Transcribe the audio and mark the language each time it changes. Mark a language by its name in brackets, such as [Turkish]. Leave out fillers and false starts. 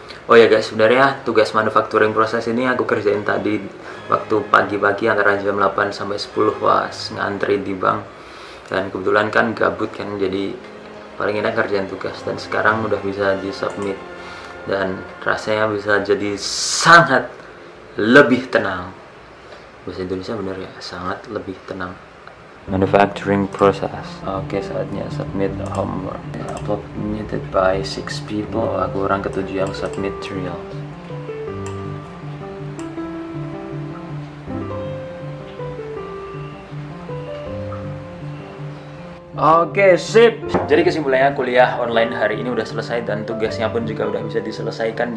[Indonesian] Oh ya guys, sebenarnya tugas manufacturing process ini aku kerjain tadi waktu pagi-pagi antara jam 8 sampai 10 pas ngantri di bank. Dan kebetulan kan gabut kan, jadi paling enak kerjain tugas, dan sekarang udah bisa di-submit. Dan rasanya bisa jadi sangat lebih tenang. Bahasa Indonesia bener ya, sangat lebih tenang. Manufacturing process. Oke, saatnya submit homework. [English] Upload submitted by 6 people. [Indonesian] Aku orang ketujuh yang submit trial. Oke, sip. Jadi kesimpulannya kuliah online hari ini udah selesai dan tugasnya pun juga udah bisa diselesaikan.